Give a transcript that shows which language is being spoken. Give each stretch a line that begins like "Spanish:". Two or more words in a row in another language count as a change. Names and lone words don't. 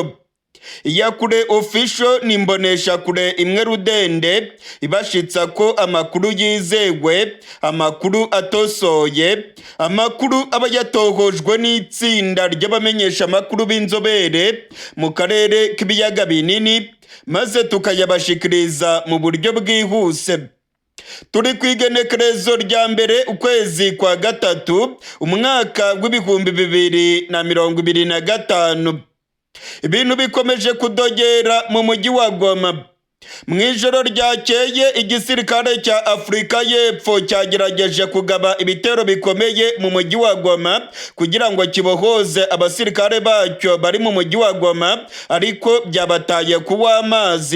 Rundi: Iyakure Official ni imboneshakure imwe rudende ibashitsa ko amakuru yizewe, amakuru atosoye, amakuru aba yatohojwe n'itsinda ry'abamenyesha amakuru b'inzobere mu karere k'ibiyaga binini, maze tukayabashikiriza mu buryo bwihuse. Turi ku igenekerezo rya mbere ukwezi kwa gatatu umwaka w'ibihumbi 2025.
Kinyarwanda: Ibintu bikomeje kudogera mu mujyi wa Goma. Mu ijoro ryakeye igisirikare cya Afurika y'Epfo cyagerageje kugaba ibitero bikomeye mu mujyi wa Goma kugira ngo kibohoze abasirikare bacyo bari mu mujyi wa Goma, ariko byabataye kuwa amazi.